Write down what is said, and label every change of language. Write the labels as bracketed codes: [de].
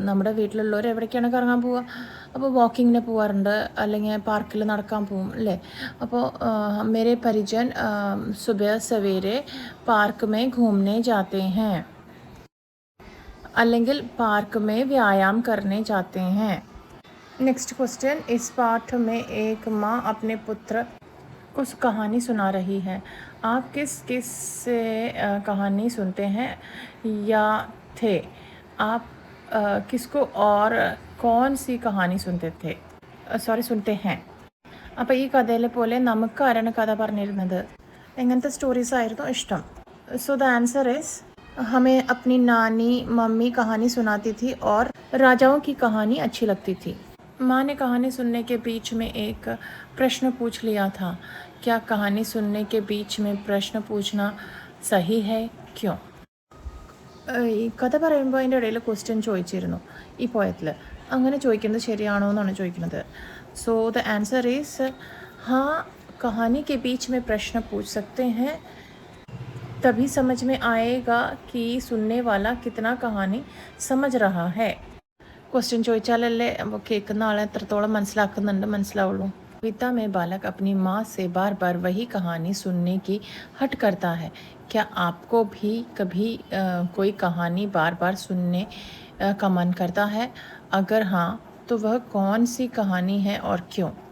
[ml] നമ്മുടെ വീട്ടിലുള്ളവർ എവിടേക്കാണ് കറങ്ങാൻ പോവുക? അപ്പോൾ വാക്കിങ്ങിന് പോവാറുണ്ട്, അല്ലെങ്കിൽ പാർക്കിൽ നടക്കാൻ പോവും അല്ലേ. [hi] അപ്പോൾ മേരെ പരിജൻ സുബഹ സവേരെ പാർക്ക് മേ ഘൂമനെ ജാത്തെ ഹൈ, [ml] അല്ലെങ്കിൽ [hi] പാർക്ക് में व्यायाम करने जाते हैं. नेक्स्ट क्वेश्चन, इस पाठ में एक माँ अपने पुत्र को कहानी सुना रही है. आप किस किस से कहानी सुनते हैं या थे? आप किसको और कौन सी कहानी सुनते थे, സുനത്തെ हैं? [ml] അപ്പോൾ ഈ കഥയിലെ പോലെ നമുക്ക് ആരാണ് കഥ പറഞ്ഞിരുന്നത്? എങ്ങനത്തെ സ്റ്റോറീസ് ആയിരുന്നു ഇഷ്ടം? [en] so the answer is, [hi] हमें अपनी नानी मम्मी कहानी सुनाती थी और राजाओं की कहानी अच्छी लगती थी. माँ ने कहानी सुनने के बीच में एक प्रश्न पूछ लिया था. क्या कहानी सुनने के बीच में प्रश्न पूछना सही है? क्यों? [ml] ഈ കഥ പറയുമ്പോൾ അതിൻ്റെ ഇടയിൽ ക്വസ്റ്റ്യൻ ചോദിച്ചിരുന്നു ഈ പോയത്തിൽ. അങ്ങനെ ചോദിക്കുന്നത് ശരിയാണോ എന്നാണ് ചോദിക്കുന്നത്. [en] so the answer is [hi] हाँ, कहानी के बीच में प्रश्न पूछ सकते हैं, तभी समझ में आएगा कि सुनने वाला कितना कहानी समझ रहा है. [ml] क्वेश्चन ചോദിച്ചാലല്ലേ അപ്പോൾ കേൾക്കുന്ന ആളെ എത്രത്തോളം മനസ്സിലാവുള്ളൂ. [hi] कविता में बालक अपनी माँ से बार बार वही कहानी सुनने की हट करता है. क्या आपको भी कभी कोई कहानी बार बार सुनने का मन करता है? अगर हाँ, तो वह कौन सी कहानी है और क्यों?